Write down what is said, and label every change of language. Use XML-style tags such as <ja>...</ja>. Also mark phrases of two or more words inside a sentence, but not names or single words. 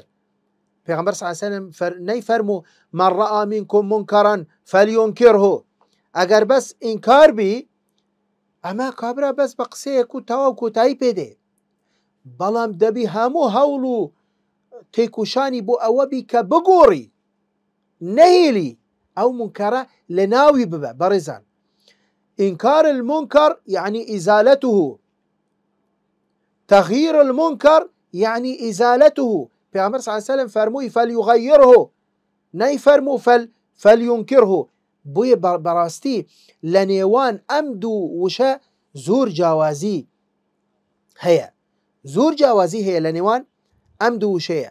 <ckb>پێغەمبەر</ckb> <ar>صلی الله عليه وسلم</ar> <ckb>نەیفەرموو</ckb> <ar>من ڕەئا منکم منکرا فەلیونکره</ar> <ckb>ئەگەر بەس ئینکار بی ئەمە کابرا بەس بە قسەیەک و تەواو کۆتایی پێدێ بەڵام دەبی هەموو هەوڵ و تێکوشانی بۆ ئەوە بی کە بگۆڕی نەهێلی ئەو منکەرە لە ناوی ببە.</ckb> <ar>بەڕێزان إنكار المنكر يعني إزالته تغيير المنكر يعني إزالته پیغمبر صلی الله علیه وسلم فرموی فلیغیره نەیفەرموو فەلیونکره.</ar> <ckb>بۆیە بەڕاستی لە نێوان ئەم دوو وشە زۆر جیاوازی هەیە لە نێوان ئەم دوو وشەیە.</ckb>